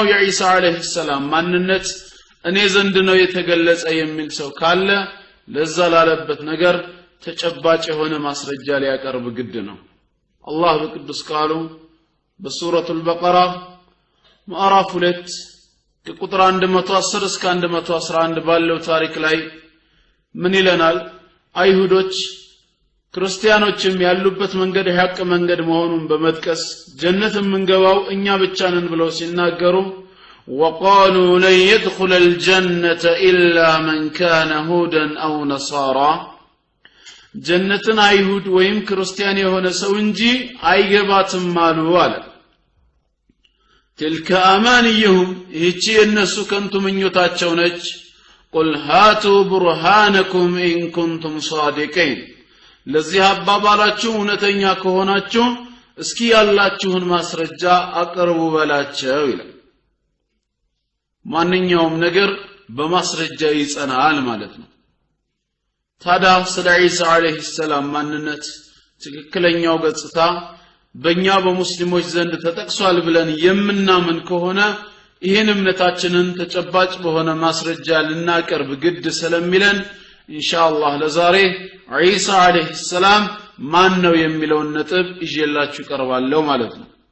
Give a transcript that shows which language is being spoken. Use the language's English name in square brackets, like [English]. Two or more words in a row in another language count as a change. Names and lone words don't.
[Amharic] የዒሳ [Arabic] عليه السلام [Amharic] ማንነት እኔ ዘንድ ነው የተገለጸ የሚል ሰው ካለ ለዛ ላለበት ነገር ተጨባጭ የሆነ ማስረጃ ሊያቀርብ ግድ ነው። አላህ በቅዱስ ቃሉ በሱረቱል በቀራ ምዕራፍ 2 ከቁጥር 110 እስከ 111 ባለው ታሪክ ላይ ምን ይለናል? አይሁዶች ክርስቲያኖችም ያሉበት መንገድ ሐቅ መንገድ መሆኑን በመጥቀስ ጀነትን ምንገባው እኛ ብቻ ነን ብለው ሲናገሩ [Arabic] وقالوا لن يدخل الجنة إلا من كان هودا أو نصارى [Amharic] جنة አይሁድ ወይም ክርስቲያን የሆነ ሰው እንጂ አይገባትም አሉ አለ። [Arabic] تلك أمانيهم [Amharic] ይህች የነሱ ከንቱ ምኞታቸው ነች። [Arabic] قل هاتوا برهانكم إن كنتم صادقين [Amharic] ለዚህ አባባላችሁ እውነተኛ ከሆናችሁ እስኪ ያላችሁን ማስረጃ አቅርቡ በላቸው ይላል። ማንኛውም ነገር በማስረጃ ይጸናል ማለት ነው። ታዲያ ስለ ዒሳ [Arabic] عليه السلام [Amharic] ማንነት ትክክለኛው ገጽታ በእኛ በሙስሊሞች ዘንድ ተጠቅሷል ብለን የምናምን ከሆነ ይህን እምነታችንን ተጨባጭ በሆነ ማስረጃ ልናቀርብ ግድ ስለሚለን ኢንሻአላህ ለዛሬ ዒሳ [Arabic] عليه السلام [Amharic] ማን ነው የሚለውን ነጥብ ይዤላችሁ ቀርባለሁ ማለት ነው።